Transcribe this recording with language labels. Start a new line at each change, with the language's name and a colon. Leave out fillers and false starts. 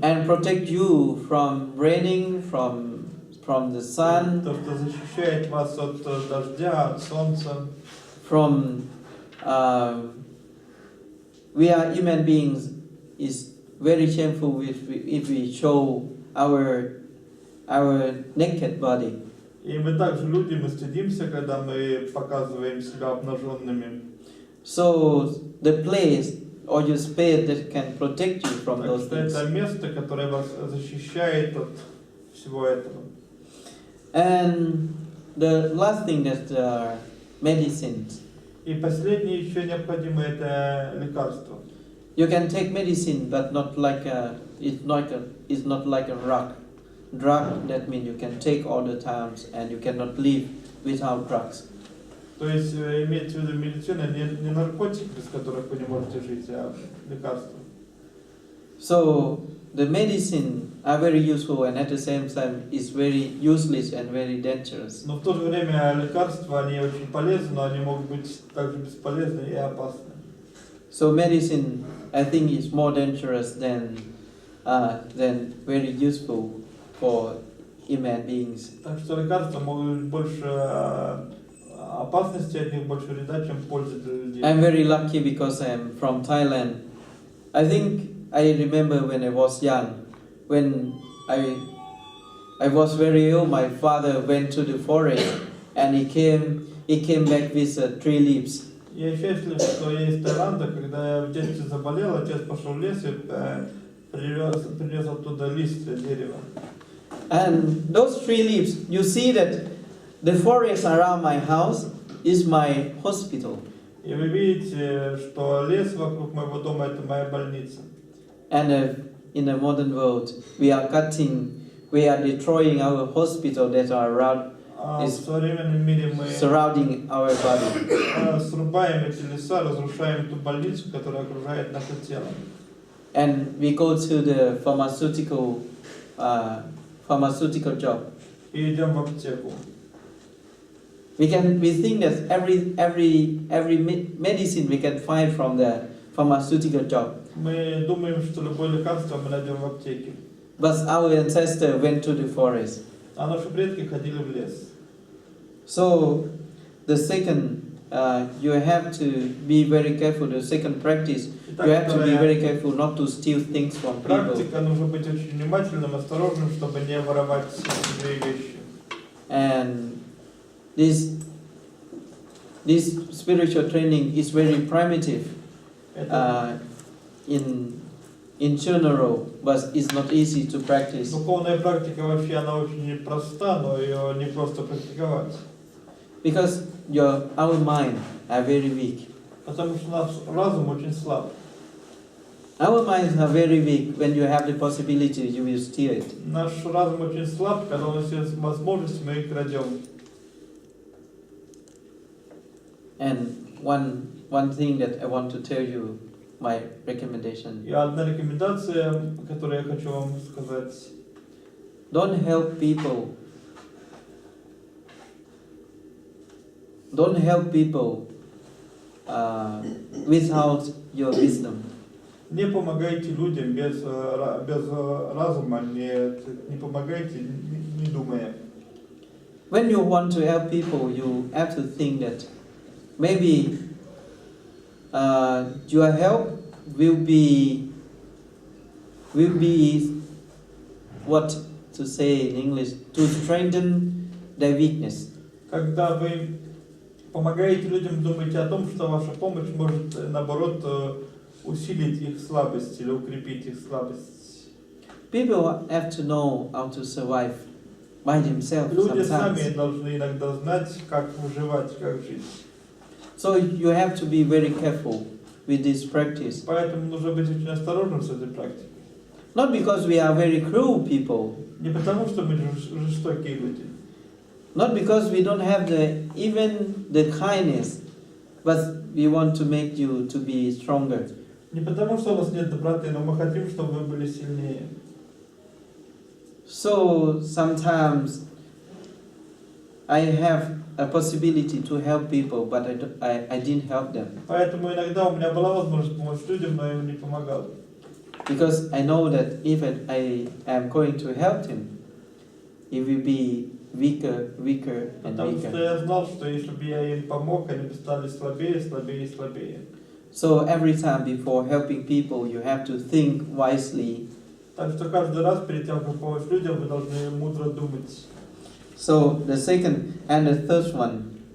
English: And protect you from raining, from the sun,
Russian: То, что защищает вас от дождя, от солнца.
English: from we are human beings. Is very shameful if we show our naked body.
Russian: И мы также люди, мы стыдимся, когда мы показываем себя обнаженными.
English: So the place or your space that can protect you from
Russian: Так
English: those
Russian: что
English: things.
Russian: это место, которое вас защищает от всего этого.
English: And the last thing that are medicines.
Russian: И последнее еще необходимое это лекарство.
English: You can take medicine, but not like it's not like a drug. That means you can take all the times and you cannot live without drugs.
Russian: То есть имеется в виду медицина не наркотик, без которых вы не можете жить, а лекарство.
English: So the medicine are very useful and at the same time is very useless and very dangerous.
Russian: Но в то же время лекарства они очень полезны, но они могут быть также бесполезны и опасны.
English: So medicine, I think, is more dangerous than very useful for human beings.
Russian: Так что лекарства могут быть больше опасности от них, больше вреда, чем пользы для людей.
English: I'm very lucky because I'm from Thailand. I think I remember when I was young, when I was very ill. My father went to the forest and he came back with 3 leaves.
Russian: Я счастлив, что я из Таиланда. Когда я в детстве заболел, отец пошел в лес и принес оттуда листья дерева.
English: And those 3 leaves, you see that the forest around my house is my hospital.
Russian: И вы видите, что лес вокруг моего дома это моя больница.
English: And in the modern world, we are cutting we are destroying our hospital that are around,
Russian: В современном мире мы
English: surrounding our body.
Russian: срубаем эти леса, разрушаем ту больницу, которая окружает наше тело.
English: And we go to the pharmaceutical job.
Russian: И идем в аптеку.
English: We think that every medicine we can find from the pharmaceutical job.
Russian: Мы думаем, что любое лекарство мы найдем в аптеке.
English: But our ancestor went to the forest.
Russian: А наши предки ходили в лес.
English: So the second, you have to be very careful. The second practice, you have to be very careful not to steal things from people.
Russian: Практика, нужно быть очень внимательным, осторожным, чтобы не воровать чужие вещи.
English: And this spiritual training is very primitive in general, but it's not easy to practice.
Russian: Духовная практика вообще она очень проста, но ее не просто практиковать.
English: Because our mind are very weak.
Russian: Потому что наш разум очень слаб.
English: Our minds are very weak. When you have the possibility, you will steal it.
Russian: Наш разум очень слаб, когда у нас есть возможность, мы их крадем.
English: And one thing that I want to tell you, my recommendation.
Russian: И одна рекомендация, которую я хочу вам сказать.
English: Don't help people. Don't help people without your wisdom.
Russian: Не помогайте людям без разума, не помогайте, не думая.
English: When you want to help people, you have to think that maybe your help will be what to say in English, to strengthen their weakness.
Russian: Когда вы помогаете людям, думайте о том, что ваша помощь может, наоборот, усилить их слабость или укрепить их слабость.
English: People have to know how to survive by themselves
Russian: Люди
English: sometimes.
Russian: сами должны иногда знать, как выживать, как жить.
English: So you have to be very careful with this practice.
Russian: Поэтому нужно быть очень осторожным с этой практикой.
English: Not because we are very cruel people.
Russian: Не потому, что мы жестокие люди.
English: Not because we don't have even the kindness, but we want to make you to be stronger.
Russian: Не потому, что у нас нет доброты, но мы хотим, чтобы вы были сильнее.
English: So sometimes I have a possibility to help people, but I didn't help them.
Russian: Поэтому иногда у меня была возможность помочь людям, но я им не помогал.
English: Because I know that if I am going to help him, he will be weaker and
Russian: Потому что
English: weaker.
Russian: я знал, что если бы я им помог, они бы стали слабее, слабее и слабее.
English: So every time before helping people, you have to think wisely.
Russian: Так что каждый раз перед тем, как помочь людям, вы должны мудро думать.
English: So the second and the third one,